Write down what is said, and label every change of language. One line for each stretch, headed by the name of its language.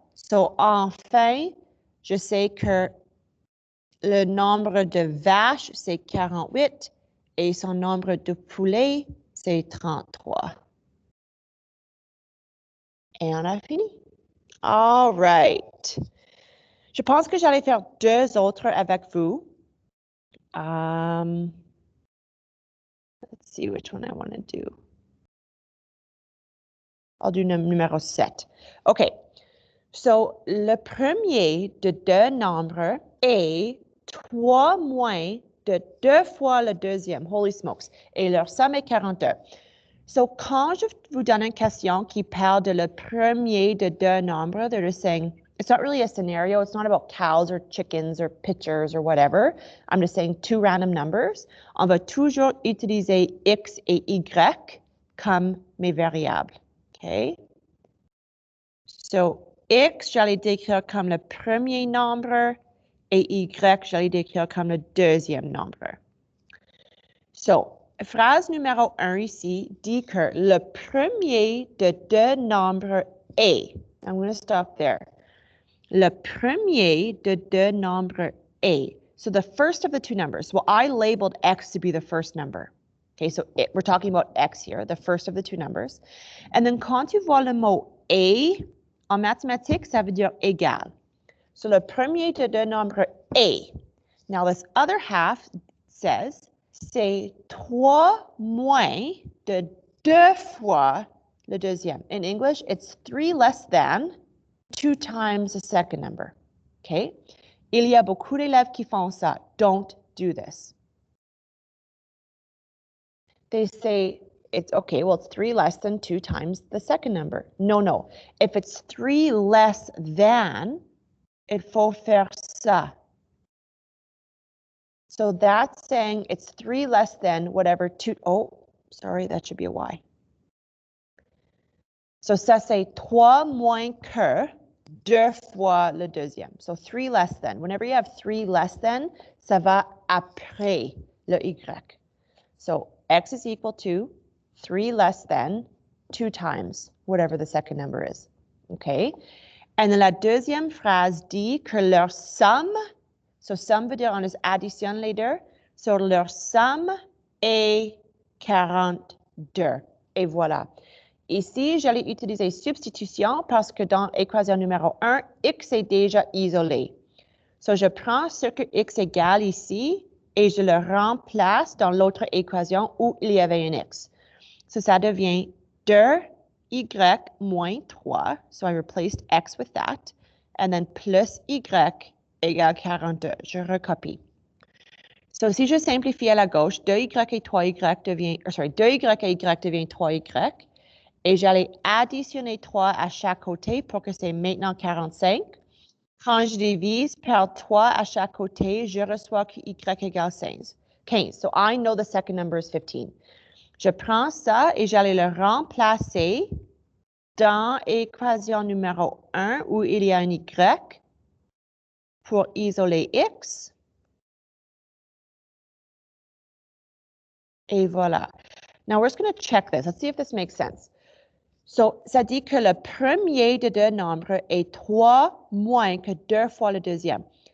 French: So, enfin, je sais que le nombre de vaches, c'est 48 et son nombre de poulets, c'est 33. Et on a fini.
English: All right.
French: Je pense que j'allais faire deux autres avec vous.
English: Let's see which one I want to do. I'll do numéro 7. OK.
French: So, le premier de deux nombres est 3 moins de 2 fois le deuxième.
English: Holy smokes.
French: Et leur somme est 42. So, quand je vous donne une question qui parle de le premier de deux nombres,
English: they're just saying, it's not really a scenario. It's not about cows or chickens or pitchers or whatever. I'm just saying two random numbers.
French: On va toujours utiliser X et Y comme mes variables. OK? So, X, j'allais décrire comme le premier nombre et Y, j'allais décrire comme le deuxième nombre. So, phrase numéro 1 ici dit que le premier de deux nombres est.
English: I'm going to stop there.
French: Le premier de deux nombres est.
English: So the first of the two numbers. Well, I labeled X to be the first number. Okay, so we're talking about X here, the first of the two numbers. And then
French: quand tu vois le mot est, en mathématiques, ça veut dire égal. So le premier de deux nombres est.
English: Now this other half says,
French: c'est 3 moins de 2 fois le deuxième.
English: In English, it's 3 less than 2 times the second number. Okay?
French: Il y a beaucoup d'élèves qui font ça.
English: Don't do this. They say, it's okay, well, it's 3 less than 2 times the second number. No. If it's 3 less than,
French: il faut faire ça.
English: So that's saying it's 3 less than whatever 2, oh, sorry, that should be a Y.
French: So ça, c'est 3 moins que 2 fois le deuxième.
English: So 3 less than. Whenever you have 3 less than,
French: ça va après le Y.
English: So X is equal to 3 less than 2 times whatever the second number is. Okay? And then
French: la deuxième phrase dit que leur somme, so somme veut dire on les additionne les deux, so leur somme est 42. Et voilà. Ici, j'allais utiliser substitution parce que dans l'équation numéro 1, X est déjà isolé. So je prends ce que X égale ici et je le remplace dans l'autre équation où il y avait un X. So ça devient 2Y moins 3.
English: So I replaced X with that. And then
French: plus Y égale 42. Je recopie. So si je simplifie à la gauche, 2Y et 3Y devient, 2Y et Y devient 3Y. Et j'allais additionner 3 à chaque côté pour que c'est maintenant 45. Quand je divise par 3 à chaque côté, je reçois que Y égale 15.
English: So I know the second number is 15.
French: Je prends ça et j'allais le remplacer dans l'équation numéro 1 où il y a un Y pour isoler X. Et voilà.
English: Now we're just going to check this. Let's see if this makes sense.
French: Ça dit que le premier des deux nombres est 3 moins que 2 fois le deuxième.